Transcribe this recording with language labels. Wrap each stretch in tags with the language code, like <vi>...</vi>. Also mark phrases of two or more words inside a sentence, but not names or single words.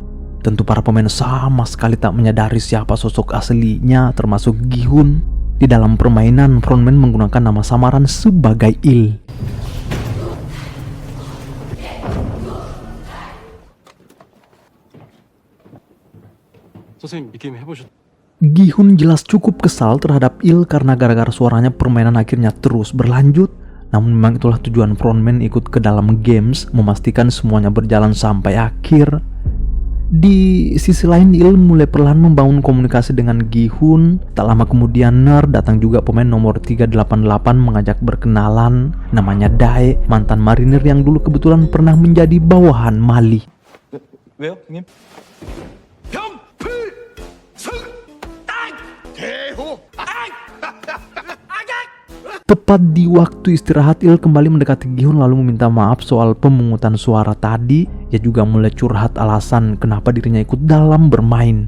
<id>Tentu para pemain sama sekali tak menyadari siapa sosok aslinya, termasuk Gi-hun. Di dalam permainan, frontman menggunakan nama samaran sebagai Il.</id> <ko>선생님 이 게임 해보셨?</ko> <id>Gi-hun jelas cukup kesal terhadap Il karena gara-gara suaranya permainan akhirnya terus berlanjut. Namun memang itulah tujuan frontman ikut ke dalam games, memastikan semuanya berjalan sampai akhir. Di sisi lain, Il mulai perlahan membangun komunikasi dengan Gi-hun. Tak lama kemudian Ner datang juga pemain nomor 388 mengajak berkenalan. Namanya Dae, mantan marinir yang dulu kebetulan pernah menjadi bawahan Mali.</id> <ko>왜요, 형님?</ko> <id>Tepat di waktu istirahat, Il kembali mendekati Gi-hun lalu meminta maaf soal pemungutan suara tadi. Ia juga mulai curhat alasan kenapa dirinya ikut dalam bermain.</id>